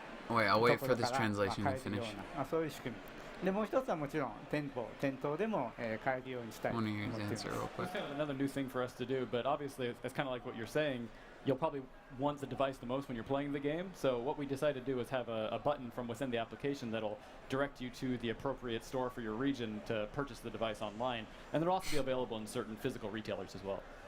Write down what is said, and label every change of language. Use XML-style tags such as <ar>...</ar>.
<en>Wait, I'll wait for this translation to finish.</en> <ja>そういう仕組みで、もう一つはもちろん店頭でも、買えるようにしたいと思っています。</ja> <en>Answer real quick. It's kind of another new thing for us to do, but obviously it's kind of like what you're saying. You'll probably want the device the most when you're playing the game. So what we decided to do is have a button from within the application that'll direct you to the appropriate store for your region to purchase the device online, and it'll also be available in certain physical retailers as well.</en>